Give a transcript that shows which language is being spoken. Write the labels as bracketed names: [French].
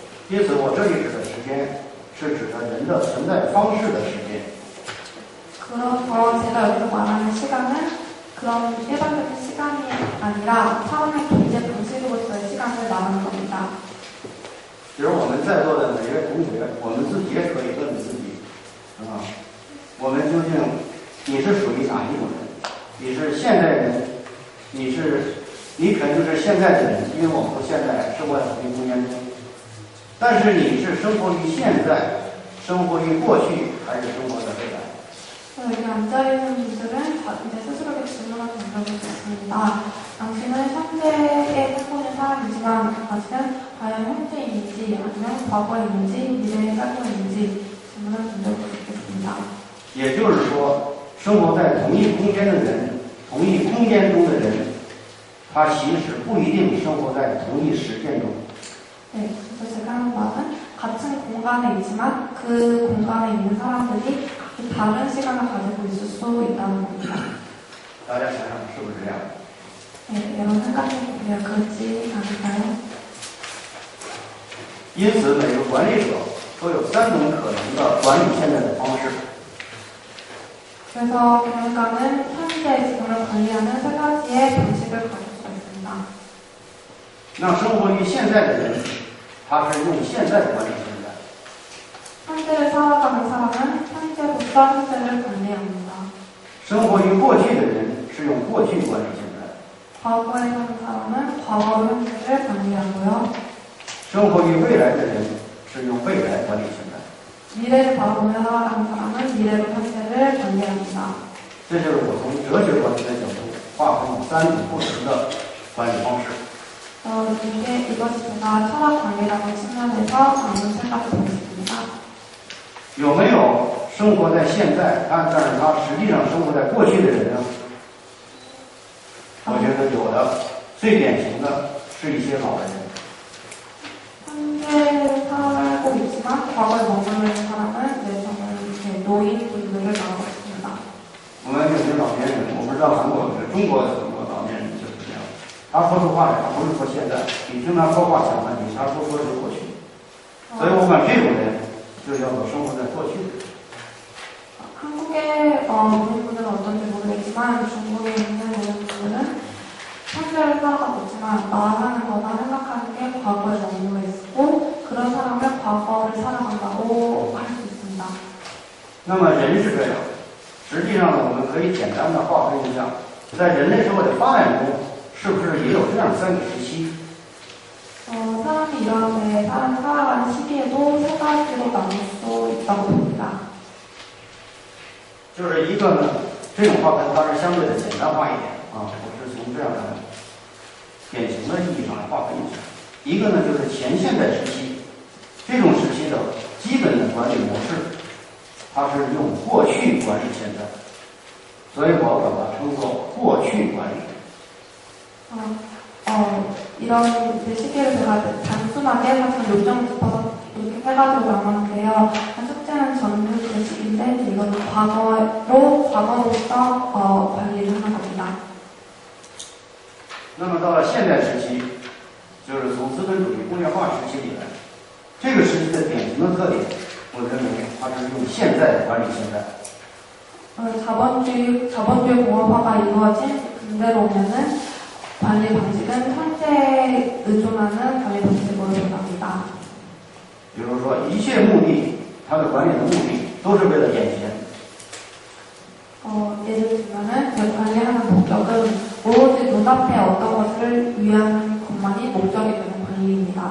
[Chinese] 因此，我这里指的时间是指的人的存在方式的时间。 [Korean] 그래서 제가 여기서 말하는 시간은 그런 일반적인 시간이 아니라 사람의 존재 방식으로서의 시간을 말하는 겁니다. [Chinese] 比如我们在座的每位同学，我们自己也可以问自己，我们究竟你是属于哪一种人？你是现代人，你可能就是现在的人，因为我们现在生活在同一空间中。但是你是生活于现在，生活于过去，还是生活在未来？ [Korean] 여기 앉아있는 분들은 이제 스스로에게 질문을 던져볼 수 있습니다. 당신은 현재에 살고 있는 사람이지만 당신은 과연 현재인지 아니면 과거인지 미래에 살고 있는지 질문을 던져볼 수 있겠습니다. [Chinese] 也就是说，生活在同一空间的人，同一空间中的人，他其实不一定生活在同一时间中。 [Korean] 네, 그래서 제가 하는 말은 같은 공간에 있지만 그 공간에 있는 사람들이 각기 다른 시간을 가지고 있을 수 있다는 겁니다. [Chinese] 大家想想是不是这样？ [Korean] 네, 여러분 생각해 보면 그렇지 않을까요? [Chinese] 因此，每个管理者都有3种可能的管理现在的方式。 [Korean] 그래서 경영가는 현재 지금을 관리하는 3가지의 방식을 가질 수가 있습니다. [Chinese] 那生活于现在的人，他是用现在管理现在； [Korean] 현재를 살아가는 사람은 현재부터 현재를 관리합니다. [Chinese] 生活于过去的人是用过去管理现在； [Korean] 과거에 사는 사람은 과거로 현재를 관리하고요. [Chinese] 生活于未来的人是用未来管理现在。 [Korean] 미래를 바라보며 살아가는 사람은 미래로 현재를 관리합니다. [Chinese] 这就是我从哲学管理的角度划分了3种不同的管理方式。 [Korean] 이것이 제가 철학 관리라는 측면에서 나눈 생각을 보였습니다. [Chinese] 有没有生活在现在，但是他实际上生活在过去的人呢？我觉得有的，最典型的是一些老人。 [Korean] 현재 살고 있지만 과거에 머물러 있는 사람은 저는 노인분들을 말하고 있습니다. [Chinese] 我们有些老年人，我不知道韩国中国的很多老年人就是这样，他说出话来，他不是说现在，你听他说话讲的，你他说的是过去，所以我管这种人就叫做生活在过去的人。 [Korean] 한국의 노인분들은 어떤지 모르겠지만 중국에 있는 노인분들은 현재를 살아가고 있지만 말하는 거나 생각하는 게 과거에 머물러 있고 그런 사람을 과거를 살아간다고 할 수 있습니다. [Chinese] 那么人是这样，实际上呢，我们可以简单的划分一下，在人类社会的发展中，是不是也有这样3个时期？ [Korean] 사람이 이렇게 살아가는 시기에도 3가지로 나눌 수 있다고 봅니다. [Chinese] 就是一个呢，这种划分它是相对的简单化一点啊，我是从这样的典型的意义上来划分一下。一个呢就是前现代时期，这种时期的基本的管理模式，它是用过去管理现在，所以我把它称作过去管理。 [Korean] 이런 시기를 제가 단순하게 사실 요점을 짚어서 이렇게 해가지고 나눴는데요. 첫째는 전후 시기인데 이건 과거로서 관리를 하는 겁니다. [Chinese] 那么到了现代时期，就是从资本主义工业化时期以来，这个时期的典型的特点，我认为它是用现在管理现在。 [Korean] 자본주의 공업화가 이루어진 근대로 오면은 관리 방식은 현재에 의존하는 관리 방식으로 변합니다. [Chinese] 比如说，一切目的，它的管理的目的都是为了眼前。 [Korean] 예를 들면은 제 관리하는 목적은 오로지 눈앞에 어떤 것을 위한 것만이 목적이 되는 관리입니다.